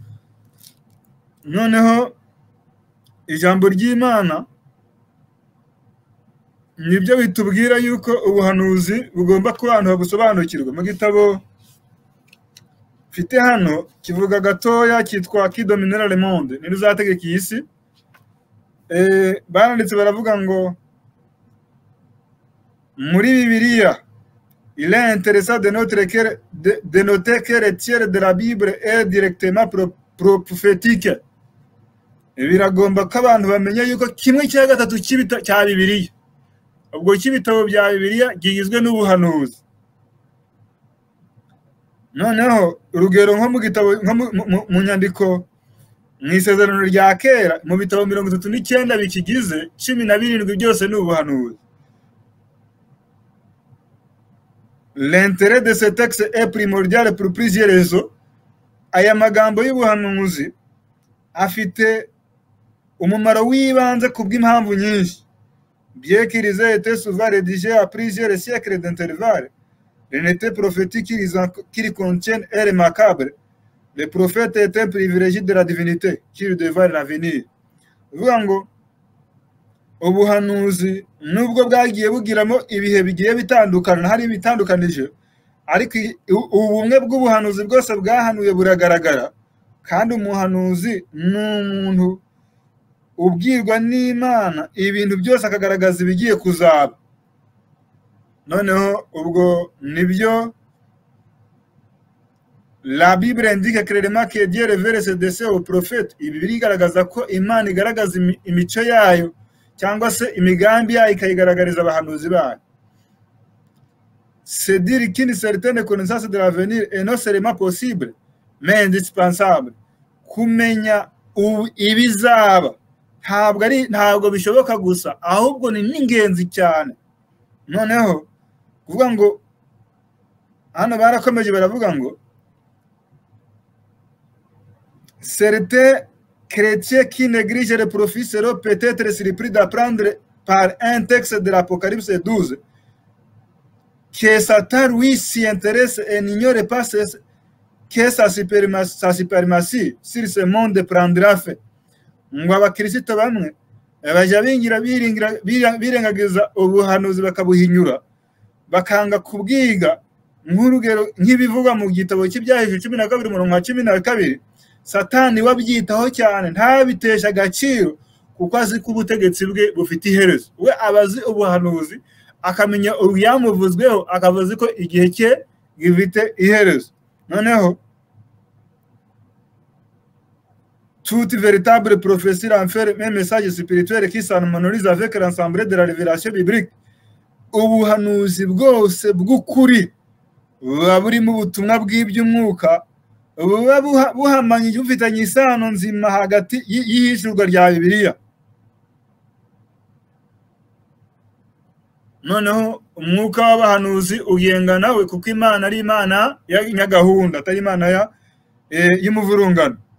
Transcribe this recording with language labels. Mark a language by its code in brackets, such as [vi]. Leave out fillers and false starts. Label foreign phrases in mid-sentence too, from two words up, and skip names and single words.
[rw] Noneho ijambo ry'Imana nibyo bitubwira yuko ubuhanuzi bugomba kuba abantu babusobanukirwa. Mu gitabo mfite hano kivuga gatoya cyitwa Qui dominera le monde, ni ruzategeka iyi si. Baranditse baravuga ngo muri Bibiliya [fr] il est intéressant de noter que le tiers de la Bible est directement prophétique. [rw] Biragomba ko abantu bamenya yuko 1/3 cya Bibiliya, ubwo cy'ibitabo bya Bibiliya gigizwe n'ubuhanuzi. Noneho urugero nko mu gitabo mu nyandiko mu isezerano rya kera mu bitabo 39 bikigize 17 byose ni ubuhanuzi. [fr] L'intérêt de ce texte est primordial pour plusieurs raisons. [rw] Aya magambo y'ubuhanuzi afite umumaro w'ibanze kubw'impamvu nyinshi. [fr] Bien qu'ils aient été souvent rédigés à plusieurs siècles d'intervalle, l'unité prophétique qu'ils contiennent est remarquable. Le prophète est un privilégié de la divinité qui lui devait l'avenir. [rw] Uvuga ngo ubuhanuzi nubwo bwagiye bugiramo ibihe bigiye bitandukana, hari ibitandukanije, ariko ubumwe bw'ubuhanuzi bwose bwahanuye buragaragara, kandi umuhanuzi ni umuntu ubwirwa n'Imana ibintu byose akagaragaza ibigiye kuzaba. Noneho ubwo nibyo [fr] la Bible indique clairement que Dieu révèle ses desseins aux prophètes. [rw] Ibi birigaragaza ko Imana igaragaza imico yayo cyangwa se imigambi yayo ikayigaragariza abahanuzi bayo. [fr] C'est dire qu'une certaine connaissance de l'avenir est non seulement possible mais indispensable. [rw] Kumenya ibizaba ntabwo bishoboka gusa, ahubwo ni n'ingenzi cyane. Noneho kuvuga ngo hano barakomeje baravuga ngo [fr] certains chrétiens qui négligent les prophéties seront peut-être surpris d'apprendre par un texte de l'Apocalypse 12 que Satan lui s'y intéresse et n'ignore pas que sa suprématie sur ce monde prendra fin. [rw] Ngo abakristo bamwe bajya birengagiza ubuhanuzi bakabuhinyura, bakanga kubwiga, nk'urugero nk'ibivugwa mu gitabo cy'Ibyahishuwe 12:12. Satani wabyitaho cyane, ntabitesha agaciro, kuko azi ko ubutegetsi bwe bufite iherezo. We abazi ubuhanuzi, akamenya ubuyamuvuzweho, akavuze ko igihe cye gifite iherezo. [fr] Noneho toute véritable prophétie renferme un message spirituel qui s'harmonise avec l'ensemble de la révélation biblique. [rw] Ubuhanuzi bwose bw'ukuri buba burimo ubutumwa bw'iby'umwuka, buba buhamanye bufitanye isano nzima hagati y'ihishurwa rya Bibiliya. Noneho umwuka w'abahanuzi ugenga nawe, kuko Imana ari Imana ya nyagahunda, atari Imana y'umuvurungano.